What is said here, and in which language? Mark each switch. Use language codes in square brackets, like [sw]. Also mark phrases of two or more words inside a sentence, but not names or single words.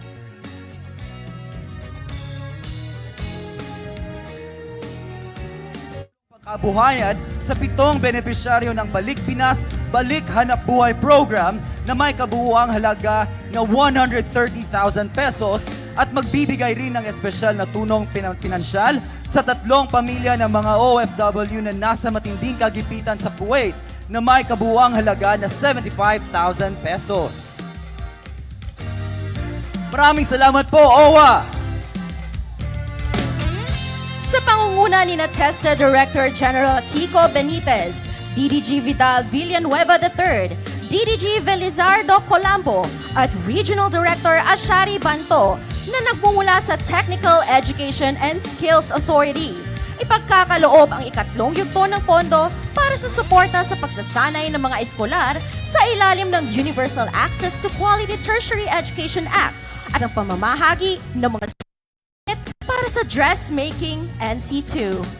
[tl] Kabuhayan sa 7 benepisyaryo ng Balik Pinas, Balik Hanap Buhay Program na may kabuuang halaga na 130,000 pesos at magbibigay rin ng espesyal na tulong pinansyal sa 3 pamilya ng mga OFW na nasa matinding kagipitan sa Kuwait na may kabuuang halaga na 75,000 pesos. Maraming salamat po, OWA! Sa pangunguna ni TESTA Director General Kiko Benitez, DDG Vidal Villanueva III, DDG Velizardo Colambo at Regional Director Ashari Banto na nagmumula sa Technical Education and Skills Authority. Ipagkakaloob ang 3 yugto ng pondo para sa suporta sa pagsasanay ng mga eskolar sa ilalim ng Universal Access to Quality Tertiary Education Act at ang pamamahagi ng mga para sa Dressmaking NC2.